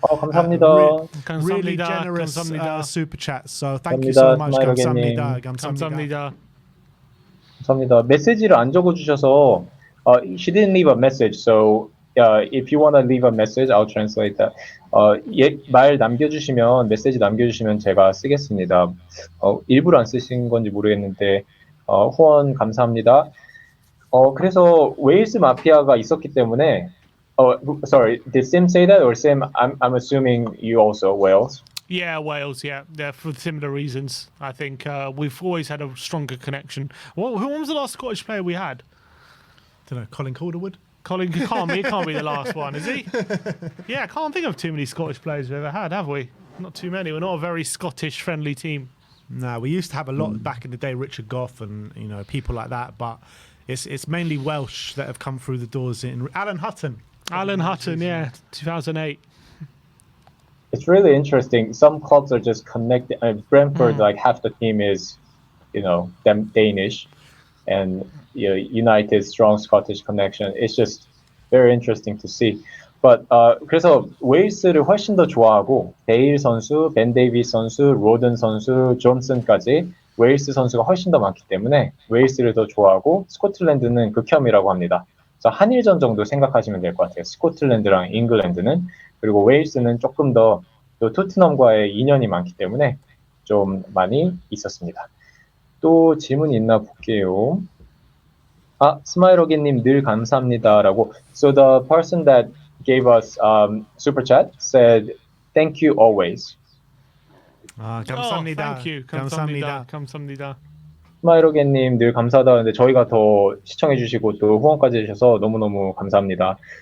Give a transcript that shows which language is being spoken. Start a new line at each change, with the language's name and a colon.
Korean: 감사합니다.
English: really generous
Korean: 감사합니다.
English: super chat. So thank you so much. Smile
Korean: 감사합니다. 감사합니다. 감사합니다. 메시지를 안 적어주셔서
English: she didn't leave a message, so if you want to leave a message, I'll translate that.
Korean: 말 남겨주시면 메시지 남겨주시면 제가 쓰겠습니다. 일부러 안 쓰신 건지 모르겠는데 후원 감사합니다. 그래서 웨일스 마피아가 있었기 때문에
English: sorry, did Sim say that or Sim? I'm assuming you also Wales. Yeah, Wales. Yeah, for similar reasons. I think we've always had a stronger connection. Who was the last Scottish player we had? Don't know, Colin Calderwood. Colin can't be the last one, is he? Yeah, I can't think of too many Scottish players we've ever had, have we? Not too many. We're not a very Scottish friendly team. No, we used to have a lot back in the day, Richard Gough and people like that, but it's mainly Welsh that have come through the doors. In Alan Hutton, yeah, 2008. It's really interesting. Some clubs are just connected. Brentford, like half the team is, them Danish, and United's strong Scottish connection. It's just very interesting to see.
Korean: But 그래서 웨일스를 훨씬 더 좋아하고 베일 선수, 벤 데이비스 선수, 로든 선수, 존슨까지 웨일스 선수가 훨씬 더 많기 때문에 웨일스를 더 좋아하고 스코틀랜드는 극혐이라고 합니다. 그래서 한일전 정도 생각하시면 될 것 같아요. 스코틀랜드랑 잉글랜드는. 그리고 웨일스는 조금 더 또 토트넘과의 인연이 많기 때문에 좀 많이 있었습니다. 또 질문이 있나 볼게요. 스마일어게님 늘 감사합니다라고.
English: So the person that gave us super chat said thank you always.
Korean: 감사합니다.
English: Thank you.
Korean: 감사합니다. 스마일어게님 늘 감사하다 하는데 저희가 더 시청해주시고 또 후원까지 해주셔서 너무너무 감사합니다.